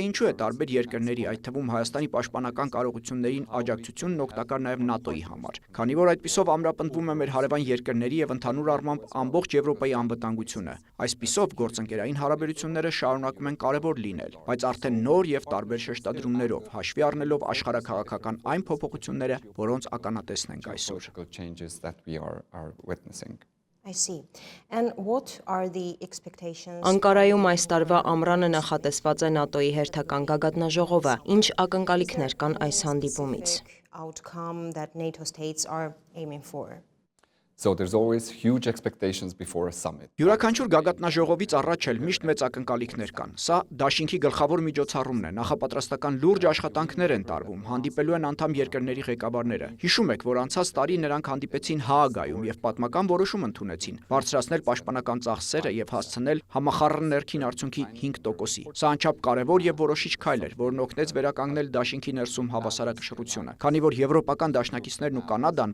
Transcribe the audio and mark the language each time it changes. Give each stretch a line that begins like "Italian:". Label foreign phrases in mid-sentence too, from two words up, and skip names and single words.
Armenian: ինչու է տարբեր երկրների, այդ թվում Հայաստանի պաշտպանական կարողություններին աջակցությունն օգտակար նաեւ ՆԱՏՕ-ի համար, քանի որ այդպիսով ամրապնդվում է մեր հարևան երկրների եւ ընդհանուր առմամբ ամբողջ Եվրոպայի անվտանգությունը։ Այսպիսով գործընկերային հարաբերությունները շարունակում են կարևոր լինել, բայց արդեն նոր եւ տարբեր շեշտադրումներով, հաշվի առնելով աշխարհաքաղաքական այն փոփոխությունները, որոնց ականատեսն ենք այսօր։
English: I see. And what are the expectations?
Armenian: Անկարայում այս տարվա ամռանը նախատեսված է ՆԱՏՕ-ի հերթական գագաթնաժողովը, ինչ ակնկալիքներ կան այս հանդիպումից։
English: Outcome that NATO states are aiming for. So there's always huge expectations before a summit.
Armenian: Յուրաքանչյուր գագաթնաժողովից առաջ էլ միշտ մեծ ակնկալիքներ կան։ Սա դաշինքի գլխավոր միջոցառումն է, նախապատրաստական լուրջ աշխատանքներ են տարվում, հանդիպելու են անդամ երկրների ղեկավարները։ Հիշում եք, որ անցած տարի նրանք հանդիպեցին Հաագայում եւ պատմական որոշում ընդունեցին՝ բարձրացնել պաշտպանական ծախսերը եւ հասցնել համախառն ներքին արդյունքի 5%-ի։ Սա անչափ կարևոր եւ որոշիչ քայլ էր, որն օգնեց վերականգնել դաշինքի ներսում հավասարակշռությունը, քանի որ եվրոպական դաշնակիցներն ու Կանադան